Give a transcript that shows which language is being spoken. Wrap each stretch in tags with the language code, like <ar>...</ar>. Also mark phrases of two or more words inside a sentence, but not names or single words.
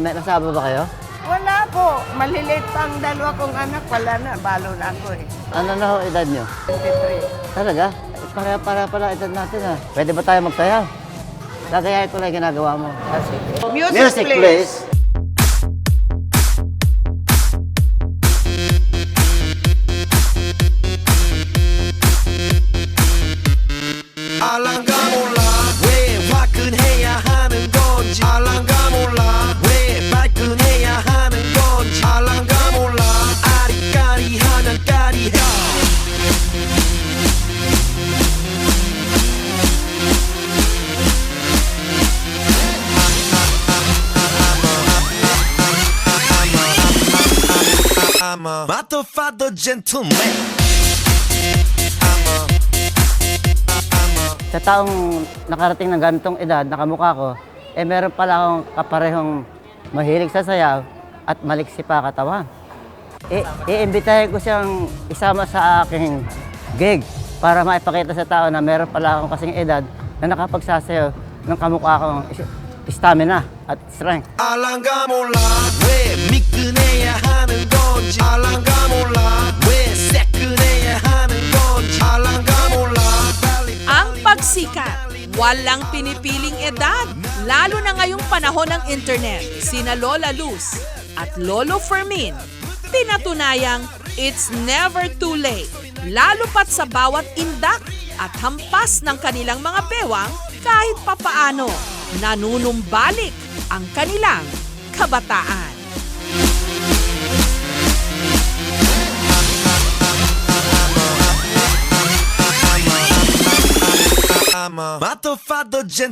<tl>May kasama ba kayo? Wala po. Maliliit pa ang 2 kong anak. Wala na. Balo na ako Ano na ho edad niyo? 23. Talaga? Para pala edad natin, ah. Pwede ba tayo magsayaw? Gagayahin ko lang yung ginagawa mo.</tl> <en>Music, please.</en> <ko>알랑가 몰라 왜 화끈해야 하는 건지 알랑가 몰라 왜 발끈해야 하는 건지 알랑가 몰라 아리까리하면 까리해</ko> <en>I'm a motherfucker gentleman</en> <tl>Sa taong nakarating ng ganitong edad, nakamukha ko, meron pala akong kaparehong mahilig sa sayaw at maliksi pa katawan. Iimbitahin ko siyang isama sa aking gig para maipakita sa tao na meron pala akong kasing edad na nakapagsasayaw ng kamukha kong stamina at strength.</tl> <ko>알랑가 몰라 왜 미끈해야 하는 건지 알랑가 몰라 왜 새끈해야 하는 건지 알랑가 몰라</ko> <tl>Ang pagsikat, Walang pinipiling edad, lalo na ngayong panahon ng internet. Sina Lola Luz at Lolo Fermin, pinatunayang</tl> <en>it's never too late.</en> <tl>Lalo pat sa bawat indak at hampas ng kanilang mga bewang, kahit papaano, nanunumbalik ang kanilang kabataan. I'm a matto fatto</tl>